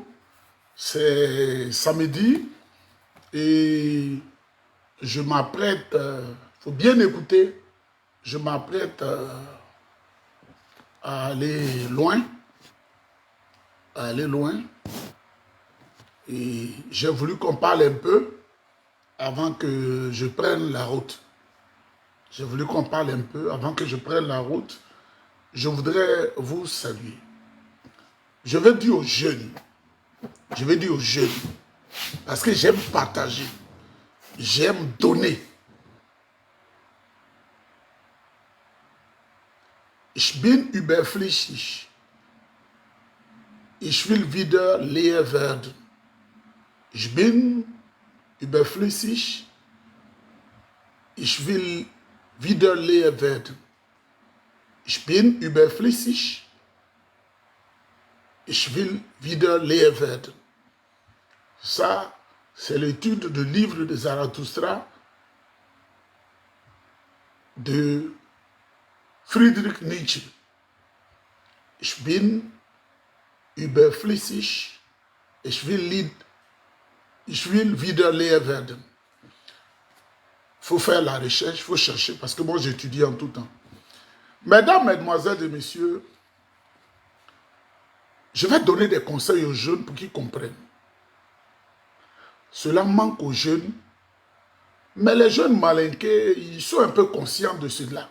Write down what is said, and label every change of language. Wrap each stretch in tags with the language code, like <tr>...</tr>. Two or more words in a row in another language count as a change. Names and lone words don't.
<fr>C'est samedi et je m'apprête, il faut bien écouter, je m'apprête à aller loin, et j'ai voulu qu'on parle un peu avant que je prenne la route. J'ai voulu qu'on parle un peu avant que je prenne la route. Je voudrais vous saluer. Je veux dire aux jeunes, parce que j'aime partager, j'aime donner.</fr> <de>Ich bin überflüssig. Ich will wieder leer werden. Ich bin überflüssig. Ich will wieder leer werden. Ich bin überflüssig. Ich will wieder leer werden.</de> <fr>Ça, c'est l'étude du livre de Zarathustra de Friedrich Nietzsche.</fr> <de>Ich bin überflüssig. Ich will wieder leer werden.</de> <fr>Il faut faire la recherche, il faut chercher, parce que moi j'étudie en tout temps. Mesdames, Mesdemoiselles et Messieurs, je vais donner des conseils aux jeunes pour qu'ils comprennent. Cela manque aux jeunes, mais les jeunes malinqués, ils sont un peu conscients de cela.</fr>